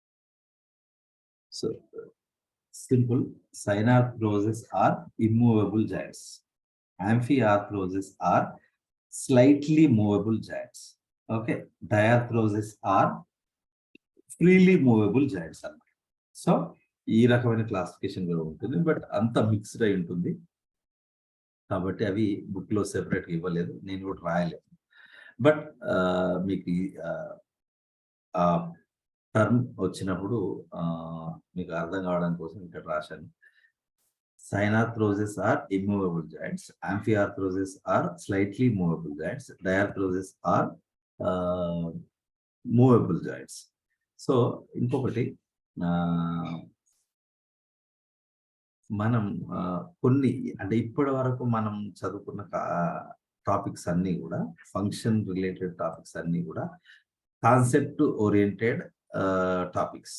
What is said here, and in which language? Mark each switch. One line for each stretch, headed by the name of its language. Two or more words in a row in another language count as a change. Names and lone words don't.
English: So Simple. Synarthroses are immovable joints. Amphiarthroses are slightly movable joints. Okay. Diarthroses are freely movable joints అన్నమాట.
Telugu: సో ఈ రకమైన క్లాసిఫికేషన్ కూడా ఉంటుంది, బట్ అంత మిక్స్డ్ అయి ఉంటుంది కాబట్టి అవి బుక్ లో సెపరేట్ ఇవ్వలేదు, నేను కూడా రాయలేదు. బట్ మీకు ఆ టర్మ్ వచ్చినప్పుడు మీకు అర్థం కావడం కోసం ఇక్కడ రాశాను.
English: Synarthroses are immovable joints. Amphiarthroses are slightly movable joints. Diarthroses are movable joints.
Telugu: సో ఇంకొకటి మనం కొన్ని అంటే ఇప్పటి వరకు మనం చదువుకున్న టాపిక్స్ అన్నీ కూడా
English: function related topics
Telugu: అన్నీ కూడా
English: concept oriented topics.